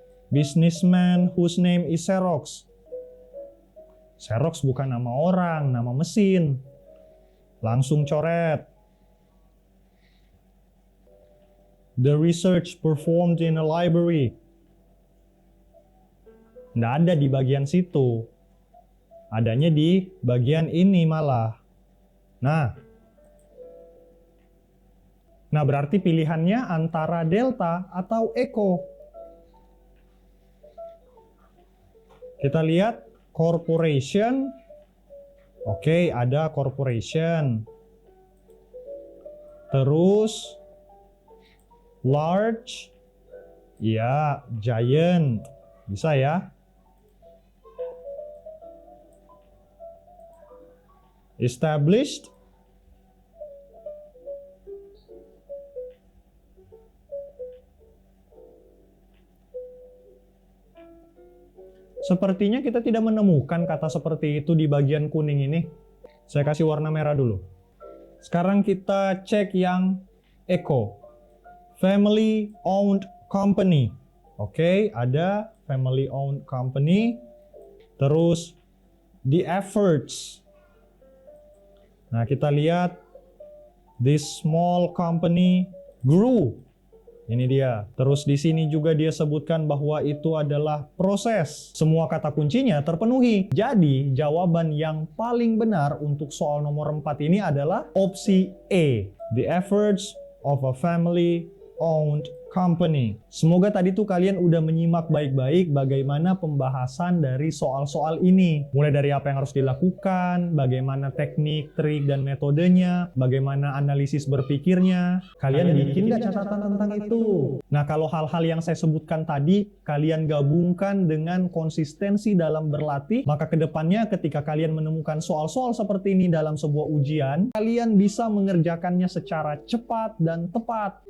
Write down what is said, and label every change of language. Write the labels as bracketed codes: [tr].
[en] Businessman whose name is Xerox. [id] Xerox bukan nama orang, nama mesin. Langsung coret. [en] The research performed in a library. [id] Nggak ada di bagian situ. Adanya di bagian ini malah. Nah berarti pilihannya antara delta atau echo. Kita lihat corporation. Oke, ada corporation. Terus large. Ya, giant. Bisa ya. [en] Established. [id] Sepertinya kita tidak menemukan kata seperti itu di bagian kuning ini. Saya kasih warna merah dulu. Sekarang kita cek yang eco. [en] Family owned company. [id] Oke, ada [en] family owned company. [id] Terus [en] the efforts. [id] Nah, kita lihat [en] this small company grew. [id] Ini dia. Terus di sini juga dia sebutkan bahwa itu adalah proses. Semua kata kuncinya terpenuhi. Jadi, jawaban yang paling benar untuk soal nomor 4 ini adalah opsi E. [en] The efforts of a family owned company. [id] Semoga tadi tuh kalian udah menyimak baik-baik bagaimana pembahasan dari soal-soal ini. Mulai dari apa yang harus dilakukan, bagaimana teknik, trik, dan metodenya, bagaimana analisis berpikirnya. Kalian bikin nggak catatan tentang itu? Nah, kalau hal-hal yang saya sebutkan tadi, kalian gabungkan dengan konsistensi dalam berlatih, maka kedepannya ketika kalian menemukan soal-soal seperti ini dalam sebuah ujian, kalian bisa mengerjakannya secara cepat dan tepat.